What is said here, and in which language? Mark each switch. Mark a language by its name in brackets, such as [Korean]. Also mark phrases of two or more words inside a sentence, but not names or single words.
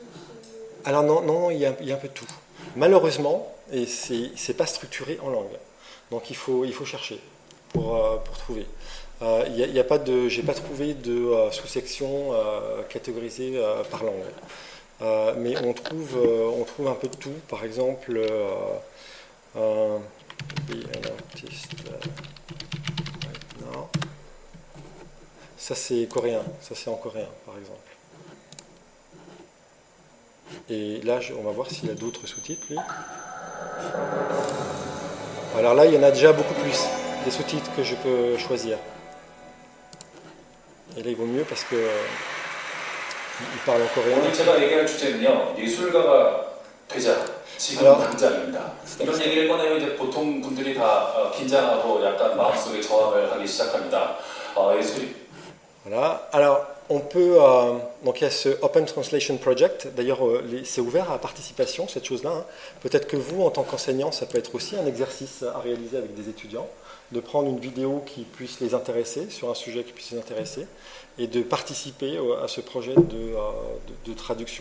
[French] Alors non, il y a un peu de tout. Malheureusement, et c'est pas structuré en langue. Donc il faut chercher pour trouver. J'ai pas trouvé de sous-section catégorisée par langue. Mais on trouve un peu de tout. Par exemple, [English] be an artist right now. [French] Ça c'est coréen. Ça c'est en coréen, par exemple. Et là, on va voir s'il y a d'autres sous-titres, lui. Alors là, il y en a déjà beaucoup plus, des sous-titres que je peux choisir. Et là, il vaut mieux parce que il parle en coréen. [Korean] 오늘 제가 얘기할 주제는요, 예술가가 되자. 지금 [French] Alors, [Korean] 당장입니다. 이런 얘기를 꺼내면 이제 보통 분들이 다 긴장하고 약간 마음속에 저항을 하기 시작합니다. 예술이 [French] Voilà. Alors, on peut. Donc, il y a ce Open Translation Project. D'ailleurs, c'est ouvert à participation, cette chose-là. Hein. Peut-être que vous, en tant qu'enseignant, ça peut être aussi un exercice à réaliser avec des étudiants, de prendre une vidéo qui puisse les intéresser, sur un sujet qui puisse les intéresser, et de participer à ce projet de traduction.